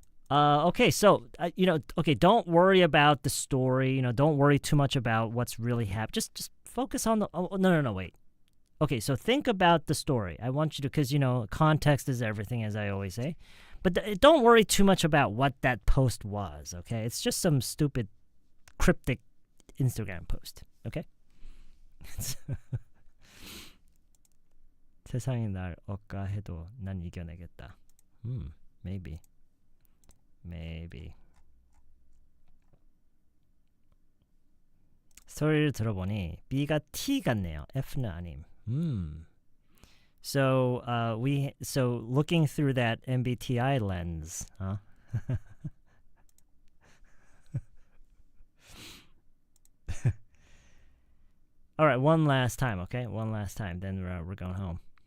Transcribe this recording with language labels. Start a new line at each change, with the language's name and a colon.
English: Okay, so, don't worry about the story. Don't worry too much about what's really happened. Just focus on the... Oh, no, wait. Okay, so think about the story. I want you to, because, context is everything, as I always say. But don't worry too much about what that post was, okay? It's just some stupid, cryptic Instagram post, okay?
Korean: 세상이 날 억까해도 난 이겨내겠다.
English: Maybe.
Korean: 스토리를 들어보니 B가 T 같네요. F는 아님.
English: So looking through that MBTI lens, huh? All right, one last time, okay? One last time, then we're going home.